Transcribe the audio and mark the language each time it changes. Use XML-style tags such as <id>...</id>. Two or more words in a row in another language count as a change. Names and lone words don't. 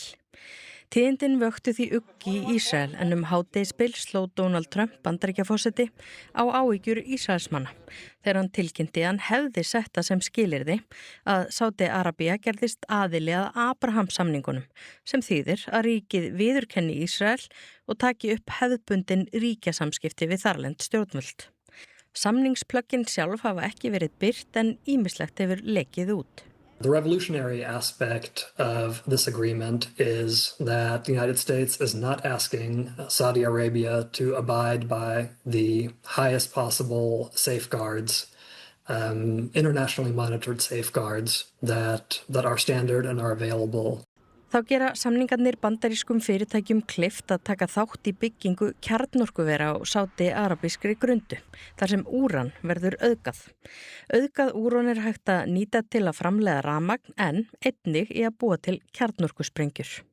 <is>Tíðindin vöktu því ugg í Ísrael en hádegisbil sló Donald Trump Bandaríkjaforseti á áhyggjur Ísraelsmanna þegar hann tilkynnti að hann hefði setta sem skilyrði að Sádi-Arabía gerðist aðili að Abraham-samningunum sem þýðir að ríkið viðurkenni Ísrael og taki upp hefðbundin ríkjasamskipti við þarlend stjórnvöld. Samningsplöggin sjálf hafa ekki verið birt en ýmislegt hefur lekið út.</is> <en>The revolutionary aspect of this agreement is that the United States is not asking Saudi Arabia to abide by the highest possible safeguards, internationally monitored safeguards that are standard and are available.</en> <is>Þá gera samningarnir bandarískum fyrirtækjum kleift að taka þátt í byggingu kjarnorkuvera á sádi-arabískri grundu, þar sem úran verður auðgað. Auðgað úran hægt að nýta til að framleiða rafmagn en einnig í að búa til kjarnorkusprengjur.</is>